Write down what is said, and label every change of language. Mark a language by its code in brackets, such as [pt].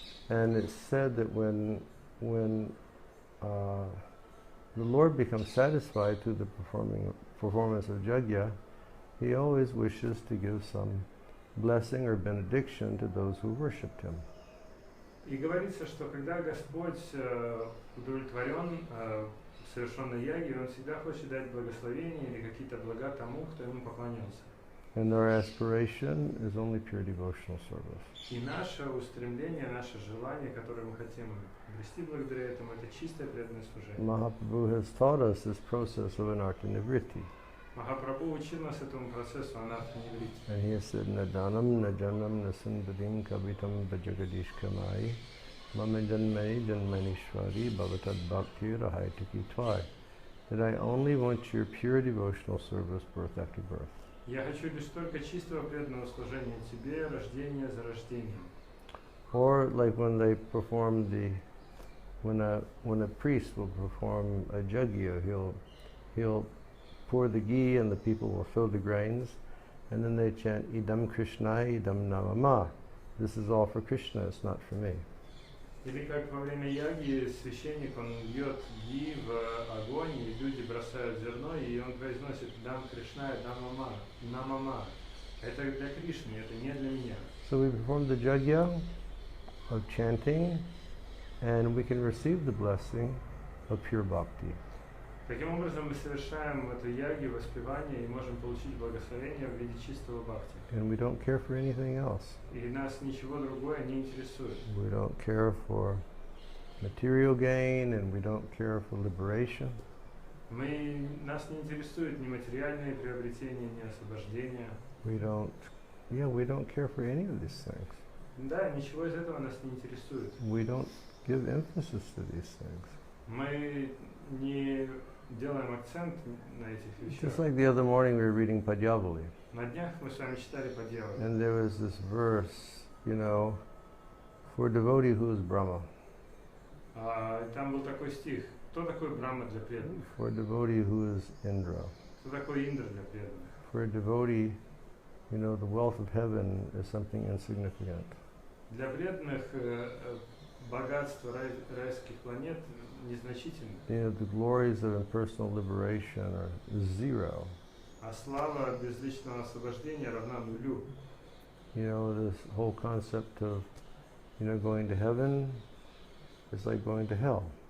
[en] And it's said that when the Lord becomes satisfied through the performance of jagya, He always wishes to give some blessing or benediction to those who worshipped Him. [ru] И говорится, что когда Господь удовлетворен совершенной яги, Он всегда хочет дать благословение или какие-то блага тому, кто Ему поклонился. [en] And our aspiration is only pure devotional service. [ru] И наше устремление, наше желание, которое мы хотим обрести благодаря этому, это чистое преданное служение. [en] Mahaprabhu has taught us this process of anartha nivritti. [ru] Махапрабху учил нас этому процессу анарта ниврити. [sa] And he has said, Nadanam, Najanam, Nasundadim, Kavitam, Bhajagadish Kamai, Mama Janmani, Janmanishwari, Bhavatad Bhakti, Rahaitaki Tvai. [en] That I only want your pure devotional service birth after birth. [ru] Я хочу лишь только чистого преданного служения тебе, рождение за рождением. [en] Or like when they perform when a priest will perform a yajna, he'll pour the ghee and the people will fill the grains, and then they chant [sa] Idam Krishnai, Idam Namama. [en] This is all for Krishna, it's not for me. [ru] Или как во время яги священник, он льет ги в огонь, и люди бросают зерно, и он произносит Дам Кришна и Дам Намама. Это для Кришны, это не для меня. [en] So we perform the yajna of chanting, and we can receive the blessing of pure bhakti. [ru] Таким образом, мы совершаем эту яги, воспевание, и можем получить благословение в виде чистого бхакти. [en] And we don't care for anything else. [ru] И нас ничего другое не интересует. [en] We don't care for material gain, and we don't care for liberation. [ru] Нас не интересует ни материальные приобретения, ни освобождение. [en] We don't care for any of these things. [ru] Да, ничего из этого нас не интересует. [en] We don't give emphasis to these things. [ru] Мы не делаем акцент на этих вещах. [en] Just like the other morning we were reading Padyavali. [ru] На днях мы с вами читали Падьявали. [en] And there was this verse, for a devotee who is Brahma. [ru] Там был такой стих. Кто такой Брахма для преданных? [en] For a devotee who is Indra. [ru] Кто такой Индра для преданных? [en] For a devotee, the wealth of heaven is something insignificant. [ru] Для преданных богатство райских планет незначительно. [en] The glories of impersonal liberation are zero. [ru] А слава безличного освобождения равна нулю. [en] This whole concept of, going to heaven is like going to hell.